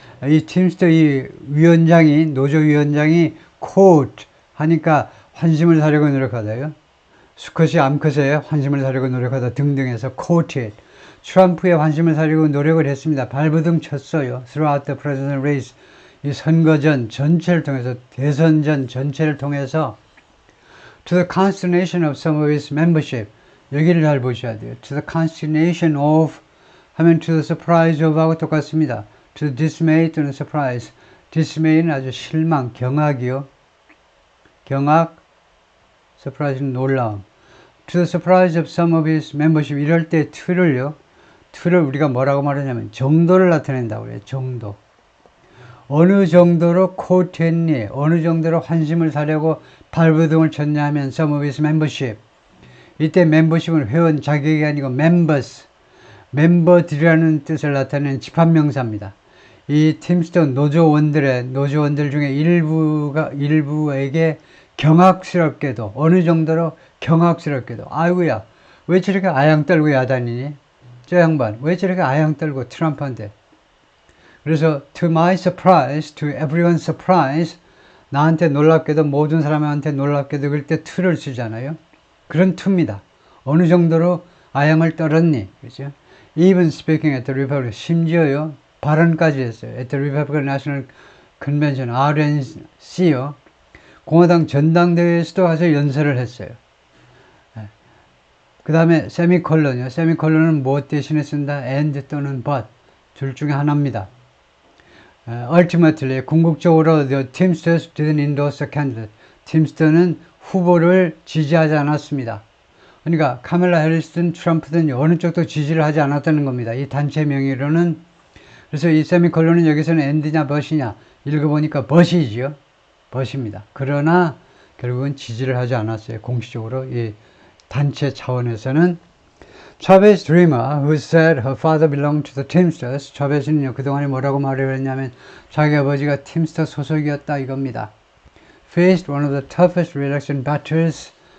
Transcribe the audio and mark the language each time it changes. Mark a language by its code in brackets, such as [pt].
[ko] 이 팀스터 이 위원장이 노조 위원장이 quote 하니까 환심을 사려고 노력하다요. 수컷이 암컷에 환심을 사려고 노력하다 등등해서 quoted. 트럼프의 환심을 사려고 노력을 했습니다. 발버둥 쳤어요. [en] Throughout the presidential race. [ko] 이 선거전 전체를 통해서 [en] 대선전 전체를 통해서 to the consternation of some of its membership. [ko] 여기를 잘 보셔야 돼요. [en] to the consternation of 하면 to the surprise of [ko] 하고 똑같습니다. [en] to the dismay 또는 surprise. [ko] dismay는 아주 실망, 경악이요. 경악, surprise는 놀라움. [en] to the surprise of some of its membership. [ko] 이럴 때 to를 우리가 뭐라고 말하냐면 정도를 나타낸다고 그래요. 정도. 어느 정도로 quote했니? 어느 정도로 환심을 사려고 발버둥을 쳤냐 하면 [en] some of its membership. [ko] 이때 membership은 회원 자격이 아니고 members. 멤버들이라는 뜻을 나타내는 집합명사입니다. 이 팀스터 노조원들 중에 일부에게 경악스럽게도 어느 정도로 경악스럽게도 아이고야 왜 저렇게 아양 떨고 야단이니? 저 양반 왜 저렇게 아양 떨고 트럼프한테 그래서 [en] to my surprise, to everyone's surprise [ko] 나한테 놀랍게도 모든 사람한테 놀랍게도 그럴 때 to를 쓰잖아요. 그런 to입니다. 어느 정도로 아양을 떨었니? 그죠? [en] Even speaking at the Republic, [ko] 심지어요, 발언까지 했어요. [en] At the Republican National Convention, RNC요. [ko] 공화당 전당대회에서도 가서 연설을 했어요. 그 다음에 세미콜론이요. 세미콜론은 무엇 대신에 쓴다? and 또는 but. 둘 중에 하나입니다. [en] Ultimately, [ko] 궁극적으로 [en] the Teamsters didn't endorse a candidate. [ko] 팀스터는 후보를 지지하지 않았습니다. 그러니까 카멜라 해리스든 트럼프든 어느 쪽도 지지를 하지 않았다는 겁니다. 이 단체 명의로는. 그래서 이 세미콜론은 여기서는 and냐 but이냐 읽어보니까 but이지요. but입니다. 그러나 결국은 지지를 하지 않았어요. 공식적으로 이 단체 차원에서는. [en] 차베스 드리머, [ko] who said her father belonged to the Teamsters. 차베스는요, 그동안에 뭐라고 말을 했냐면 자기 아버지가 팀스터 소속이었다 이겁니다. [en] Faced one of the toughest re-election battles.